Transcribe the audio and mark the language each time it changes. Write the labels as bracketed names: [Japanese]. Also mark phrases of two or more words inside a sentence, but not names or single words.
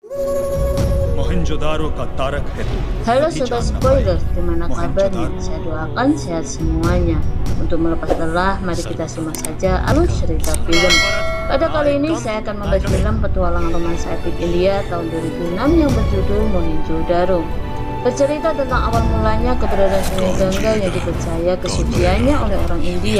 [Hindi] मोहनजोदारो का तारक है तू। [Indonesian] Halo [Hindi] कभी [Indonesian] sobat [Hindi] जान न [Indonesian] spoiler, [Hindi] पाएगी। [Indonesian] gimana kabarnya? [Hindi] मोहनजोदारो [Indonesian] Saya doakan sehat semuanya. Untuk melepas lelah, mari kita simak saja alur cerita film. Pada kali ini saya akan membahas film petualangan romansa epik India tahun 2006 yang berjudul Mohenjo-daro. Bercerita tentang awal mulanya keberadaan Sungai Gangga yang dipercaya kesuciannya oleh orang India.